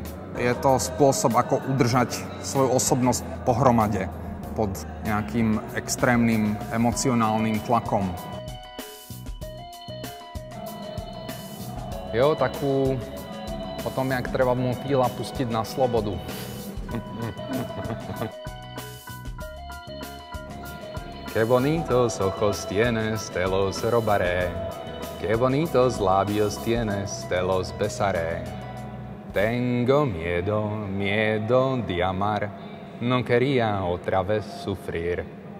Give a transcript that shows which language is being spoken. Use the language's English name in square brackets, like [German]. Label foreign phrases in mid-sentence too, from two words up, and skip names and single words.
[Slovak] Je to spôsob, ako udržať svoju osobnosť pohromade pod nejakým extrémnym emocionálnym tlakom. Jo, takú o tom, jak treba motýla pustiť na slobodu. [Spanish] Qué bonitos ojos tienes, te los robaré. Qué bonitos labios tienes, te los besaré. Tengo miedo, miedo de amar, no quería otra vez sufrir.